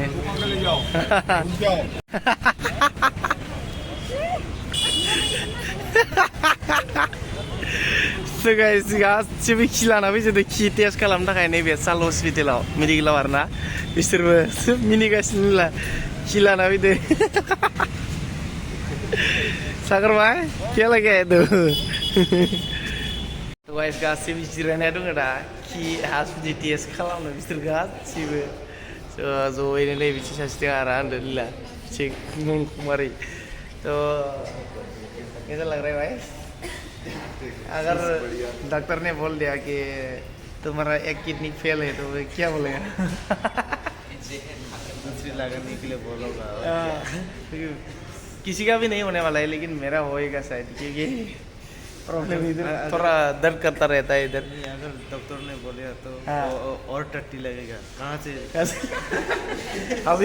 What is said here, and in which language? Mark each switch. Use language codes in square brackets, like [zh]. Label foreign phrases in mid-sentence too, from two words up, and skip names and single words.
[brx] गासिबो खि लाना फैसोदो खि टेस्ट खालामनो थाखाय नैबे साल हस्पिटालाव मेडिकेलाव आरोना बिसोरबो सब मिनिगासिनो खि लाना फैदो [hi] सागर भाई क्या लगे तू [brx] Guys, गासिबो जिरायना दङ दा खि हासुदै टेस्ट खालामनो बिसोर गासिबो ज'यैनो नै बिथिं सासे दं आरो आंदो लीला चेक नंखुमारि [hi] तो कैसा लग रहा है भाई अगर डॉक्टर ने बोल दिया कि तुम्हारा एक किडनी फेल है तो क्या बोलेगा दूसरी लगाने के लिए बोलोगा किसी का भी नहीं होने वाला है लेकिन मेरा होएगा शायद क्योंकि प्रॉब्लम इधर थोड़ा दर्द करता रहता है इधर अगर डॉक्टर ने बोला तो और टट्टी लगेगा कहाँ से अभी